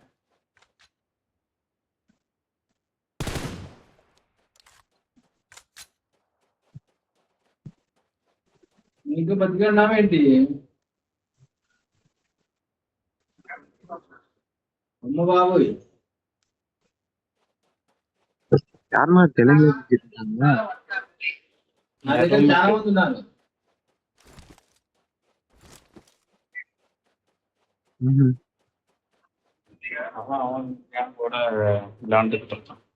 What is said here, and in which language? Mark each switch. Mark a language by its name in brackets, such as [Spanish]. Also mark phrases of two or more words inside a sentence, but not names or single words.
[Telugu] నీకు బతికున్నావేంటి? అమ్మ బాబోయ్. [Tamil] யாருன்னா தெலுங்கு [Telugu] నా దగ్గర చాలా మంది ఉన్నారు. [Tamil] அவன் என் கூட விளையாண்டுட்டு இருக்கான்.